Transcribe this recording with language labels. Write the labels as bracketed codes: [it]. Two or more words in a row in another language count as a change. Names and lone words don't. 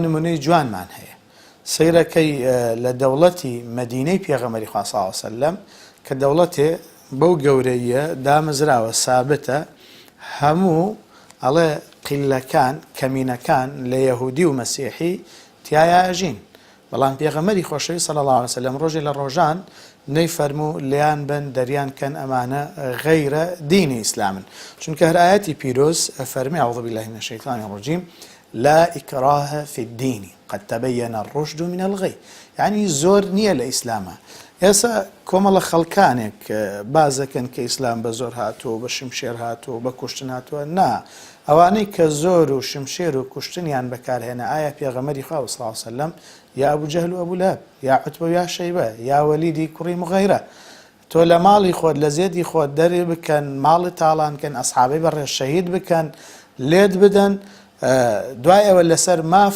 [ckb] نمونەی جوانمان هەیە سەیرەکەی لە دەوڵەتی مەدینەی پێغەمبەری خوا [ar] صلی الله علیه وسلم [ckb] کە دەوڵەتێ بەو گەورەیە دامەزراوە سابتە هەموو ئەڵێ قیلەکان کەمینەکان لە یەهودی و مەسیحی تیایە ئەژین بەڵام پێغەمبەری خۆشەویست [ar] صلی الله علیه وسلم [ckb] ڕۆژێ لە ڕۆژان نەیفەرموو لیان بن دەریان کەن ئەمانە غەیرە دینی ئیسلامن چونکە هەر ئایەتی پیرۆز فەرمی [ar] أعوذ بالله من الشیطان الرجیم لا إكراه في الدين قد تبين الرشد من الغي [ckb] يعني زۆر نییە لە ئیسلامە ئێستا کۆمەڵە خەڵکانێک بازەکەن کە ئیسلام بە زۆر هاتووە بە شمشێر هاتووە بە کوشتن هاتووە نا ئەوانەی کە زۆر و شمشێر و کوشتنیان بەکارهێنا ئایا پێغەمبەری خوا [ar] صلی الله علیه وسلم [ckb] یا ئەبوو جەهل و ئەبوو لەهەب یا عوتبە و یا شەیبە یا وەلیدی کوڕی مغەیرە تۆ لە ماڵی خۆت لە زێدی خۆت دەرێ بکەن ماڵی تاڵانکەن ئەسحابەی بەڕێز شەهید بکەن لێت بدەن دوای ئەوە لەسەر ماف